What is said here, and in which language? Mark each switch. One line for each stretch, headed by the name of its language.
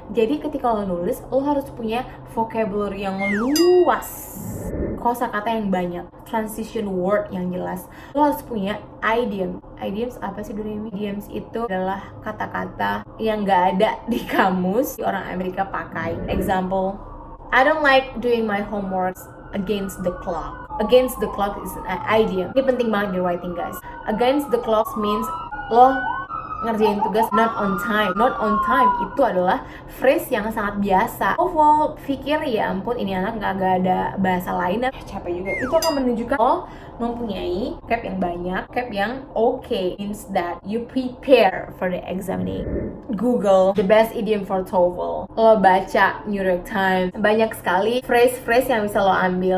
Indonesian: Jadi ketika lo nulis, lo harus punya vocabulary yang luas, kosakata yang banyak, transition word yang jelas. Lo harus punya idiom. Idioms apa sih Doremi? Idioms itu adalah kata-kata yang gak ada di kamus orang Amerika pakai.
English: Example, I don't like doing my homework against the clock. Against the clock is an idiom.
Indonesian: Ini penting banget di writing guys.
English: Against the clock means
Indonesian: lo ngerjain tugas
English: not on time. Not on time
Indonesian: itu adalah phrase yang sangat biasa. Oh, pikir ya ampun ini anak gak ada bahasa lain. Capek juga. Itu akan menunjukkan lo mempunyai vocab yang banyak, vocab yang okay,
English: means that you prepare for the examination. Google the best idiom for TOEFL.
Indonesian: Lo baca New York Times, banyak sekali phrase-phrase yang bisa lo ambil.